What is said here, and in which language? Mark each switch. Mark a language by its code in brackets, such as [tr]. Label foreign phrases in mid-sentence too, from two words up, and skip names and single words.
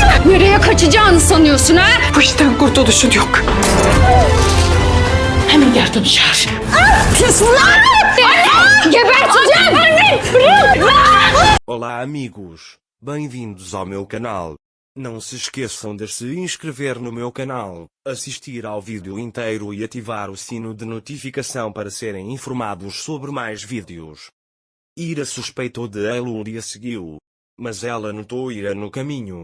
[tr] Nereye kaçacağını sanıyorsun ha? Bu işten kurtuluşun yok. Hemen yardım çağır. Pis lan! Anne! Geberteceğim! Anne! Bırak! [pt] Olá amigos, bem-vindos ao meu canal. Não se esqueçam de se inscrever no meu canal, assistir ao vídeo inteiro e ativar o sino de notificação para serem informados sobre mais vídeos. Ira suspeitou de Elul e a seguiu, mas ela notou Ira no caminho.